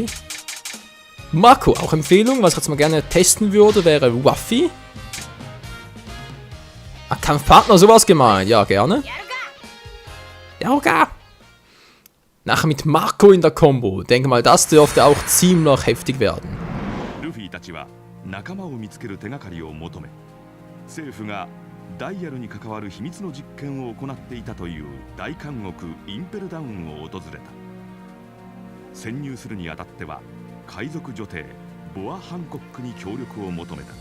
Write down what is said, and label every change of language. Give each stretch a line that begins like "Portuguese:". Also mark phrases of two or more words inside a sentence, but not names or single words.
German: Marco, auch Empfehlung. Was ich jetzt mal gerne testen würde, wäre Waffi. Kampfpartner, sowas gemeint. Ja, gerne. Ja. Nachher mit Marco in der Combo. Denke mal, das dürfte auch ziemlich heftig werden.
Japanese: Luffy たちは仲間を見つける手がかりを求め、政府がダイヤルに関わる秘密の実験を行っていたという大監獄インペルダウンを訪れた。潜入するにあたっては海賊女帝ボア・ハンコックに協力を求めた。